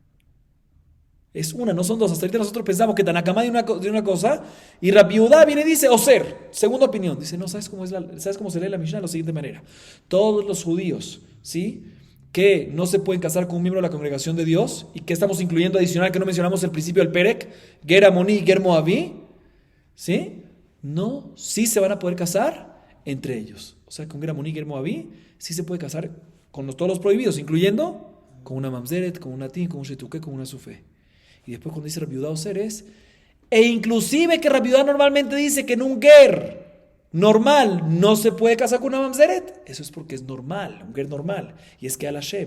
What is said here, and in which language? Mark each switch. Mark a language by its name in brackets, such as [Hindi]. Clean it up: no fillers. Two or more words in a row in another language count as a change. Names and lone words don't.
[Spanish] Es una, no son dos. Hasta ahorita nosotros pensamos que Tanakama de una cosa y Rabbi Udá viene y dice Oser, segunda opinión. Dice, no, ¿sabes cómo se lee la Mishnah? De la siguiente manera. Todos los judíos, ¿sí?, que no se pueden casar con un miembro de la congregación de Dios, y que estamos incluyendo adicional que no mencionamos el principio del Perek, [Hebrew] ger amoní [Spanish] y [Hebrew] ger moabí, [Spanish] ¿sí?, no, sí se van a poder casar entre ellos. O sea, con [Hebrew] ger amoní [Spanish] y [Hebrew] ger moabí [Spanish] sí se puede casar con todos los prohibidos, incluyendo con una mamzeret, con una tin, con un shetuké, con una sufé. Y después cuando dice Rabbi Udá Oser es, e inclusive que Rabbi Udá normalmente dice que en un ger normal no se puede casar con una mamzeret, eso es porque es normal, un ger normal, y es [Hebrew] Kehal Hashem.